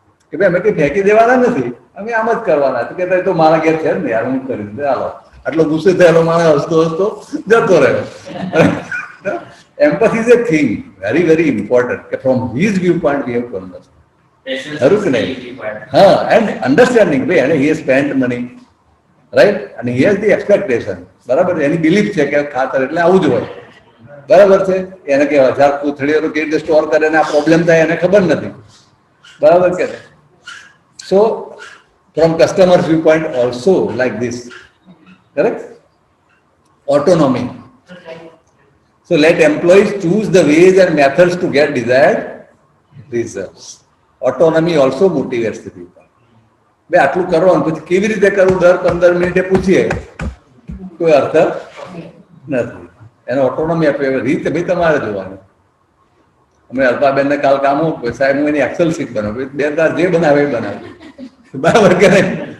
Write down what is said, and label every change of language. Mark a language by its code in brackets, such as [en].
[gu] કે ભાઈ અમે કઈ ફેંકી દેવાના નથી, અમે આમ જ કરવાના. તો કહેતા તો મારા ઘેર છે ને યાર, હું કરી દે હાલો. આટલો ગુસ્સે થયેલો માણસ હસતો હસતો જતો રહ્યો. [en] Empathy is a thing, very, very important. From his viewpoint, we have to understand. [gu] ખરું કે નહીં? [en] હા, and understanding, ભાઈ, and he has spent money, right? And he has the expectation. [gu] બરાબર? એની બિલીફ છે કે ખાતર એટલે આવું જ હોય. બરાબર છે? એને કે 1000 કોથળીઓ કેવી રીતે સ્ટોર કરે ને આ પ્રોબ્લેમ થાય એને ખબર નથી. બરાબર કે નહીં? [en] So, from customer's viewpoint also like this. Correct? Autonomy. So let employees choose the ways and methods to get desired results. Autonomy also motivates the people. [gu] ભાઈ આટલું કરવાનું પછી કેવી રીતે કરવું દર 15 મિનિટે પૂછીએ કોઈ અર્થ નથી. એને ઓટોનોમી આપે રીત ભાઈ તમારે જોવાની. અમે અલ્પાબેનને કાલ કામ સાહેબ હું એની એક્સેલ શીટ બનાવું, બે તાર જે બનાવે એ બનાવે. બરાબર કે નહીં?